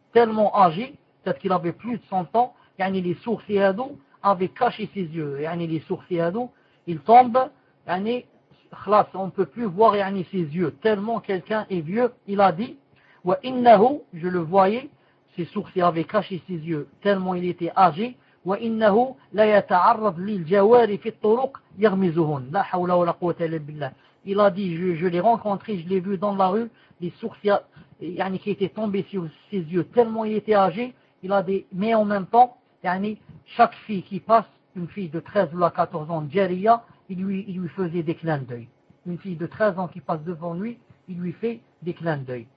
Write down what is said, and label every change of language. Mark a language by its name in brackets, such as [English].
[French] Tellement âgé, peut-être qu'il avait plus de 100 ans, yani les sourcils avaient caché ses yeux. Yani les sourcils, ils tombent, yani, khlas, on ne peut plus voir yani ses yeux. Tellement quelqu'un est vieux, il a dit, [Arabic] wa innahu, [French] je le voyais, ses sourcils avaient caché ses yeux, tellement il était âgé. [Arabic] وإنه لا يتعرض للجوار في الطرق يغمزهن لا حول ولا قوة إلا بالله. [French] Il a dit, je l'ai rencontré, je l'ai vu dans la rue, les sourcils yani, qui étaient tombés sur ses yeux, tellement il était âgé. Il a dit, mais en même temps yani, chaque fille qui passe, une fille de 13 ou 14 ans, Jariya, il lui faisait des clins d'œil. Une fille de 13 ans qui passe devant lui, il lui fait des clins d'œil.